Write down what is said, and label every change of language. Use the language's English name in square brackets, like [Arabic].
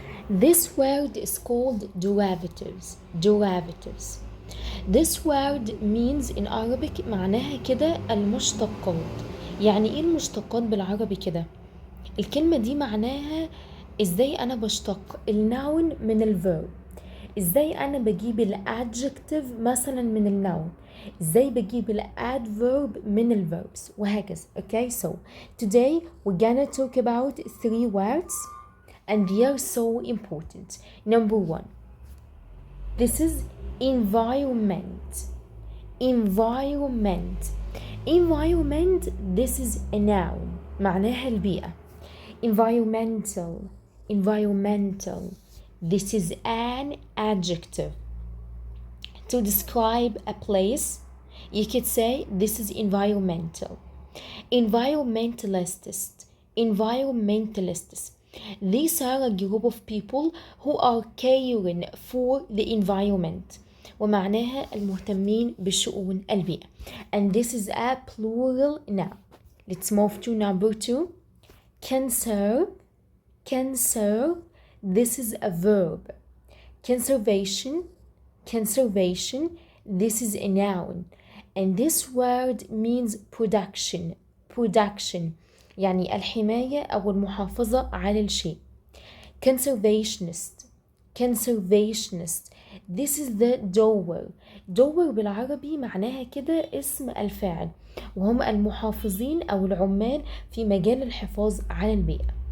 [English] This word is called derivatives. Derivatives. This word means in Arabic [Arabic] معناها كده المشتقات. يعني ايه المشتقات بالعربي كده؟ الكلمة دي معناها ازاي انا بشتق النون من الفيرب، ازاي انا بجيب الادجكتيف مثلا من النون، ازاي بجيب الادفيرب من الverbs وهكذا. [English] Okay, so today we're gonna talk about 3 words and they are so important. Number 1, this is environment. Environment. Environment, this is a noun [Arabic] معناها البيئة. [English] Environmental. Environmental, this is an adjective to describe a place. You could say this is environmental. Environmentalists. Environmentalists, these are a group of people who are caring for the environment. [Arabic] ومعناها المهتمين بشؤون البيئة. [English] And this is a plural noun. Let's move to number 2. Conserve. Conserve, this is a verb. Conservation. Conservation, this is a noun. And this word means production. [Arabic] Production, يعني الحماية أو المحافظة على الشيء. [English] Conservationist. Conservationist, this is the doer. [Arabic] doer بالعربي معناها كده اسم الفاعل، وهم المحافظين أو العمال في مجال الحفاظ على البيئة.